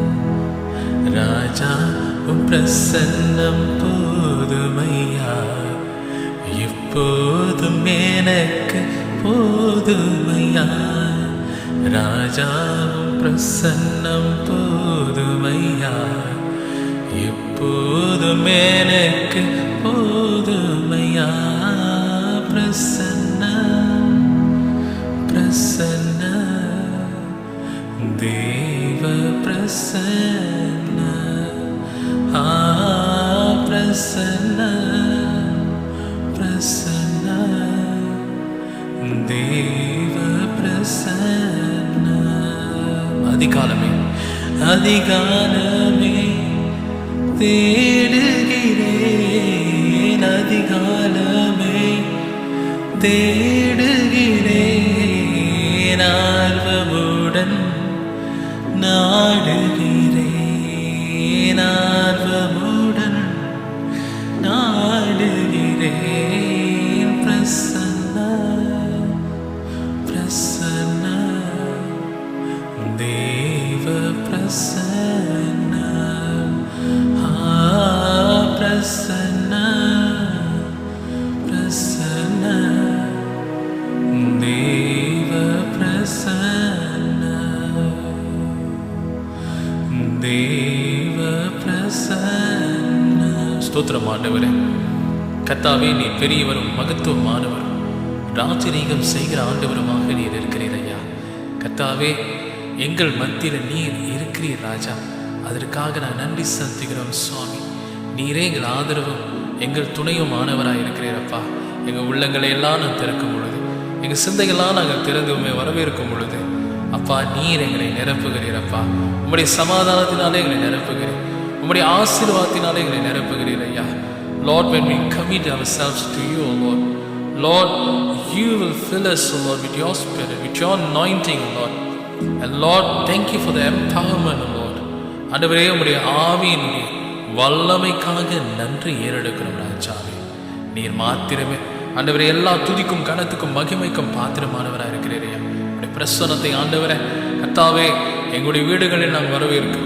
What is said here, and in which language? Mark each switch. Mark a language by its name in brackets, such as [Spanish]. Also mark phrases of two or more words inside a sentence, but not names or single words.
[Tamil] ராஜா உம் பிரசன்னம் போதுமையா, எப்போதும் எனக்கு போதுமையா. ராஜா உம் பிரசன்னம் போதுமையா, எப்போதும் எனக்கு போதுமையா. பிரசன்ன பிரசன்ன தேவ பிரசன்ன பிரசன்ன பிரசன்ன தேவ பிரசன்ன அதிகாலமே அதிகாலமே தேடுகிறேன் அதிகாலமே தேடுகிறேன் ஆர்வமுடன் நாடுகிறேன் ஆர்வமுடன் நாடுகிறேன் பிரசன்ன பிரசன்ன தேவ பிரசன்ன பிரசன்ன பிரசன்ன தேவ பிரசன்ன தேவ பிரசன்ன ஸ்தோத்திரம் ஆண்டவரே. கர்த்தாவே, நீ பெரியவரும் மகத்துவமானவரும் ராஜரீகம் செய்கிற ஆண்டவருமாக நீர் இருக்கிறீர் ஐயா. கர்த்தாவே, எங்கள் மத்தியில் நீர் இருக்கிறீர் ராஜா. அதற்காக நான் நன்றி செலுத்துகிறோம் சுவாமி. நீரே எங்கள் ஆதரவும் எங்கள் துணையும் ஆனவராக இருக்கிறீரப்பா. எங்கள் உள்ளங்களை எல்லாம் நான் திறக்கும் பொழுது, எங்கள் சிந்தைகள்லாம் நாங்கள் திறந்துமே வரவேற்கும் பொழுது அப்பா, நீர் எங்களை நிரப்புகிறீரப்பா. உம்முடைய சமாதானத்தினாலே எங்களை நிரப்புகிறீர், உம்முடைய ஆசீர்வாதத்தினாலே எங்களை நிரப்புகிறீர் ஐயா. [English] Lord, when we commit ourselves to you, Lord, Lord, you will fill us, Lord, with your spirit, with your anointing, Lord. And Lord, thank you for the empowerment, Lord. [Tamil] ஆண்டவரே, உம்முடைய ஆவியினுடைய வல்லமைக்காக நன்றி ஏறெடுக்கிறோம் ராஜாவே. நீர் மாத்திரமே ஆண்டவரே எல்லா துதிக்கும் கனத்துக்கும் மகிமைக்கும் பாத்திரமானவராக இருக்கிறீரே. உடைய பிரசன்னத்தை ஆண்டவரே கர்த்தாவே எங்களுடைய வீடுகளில் நாங்கள் வரவேற்கிறோம்.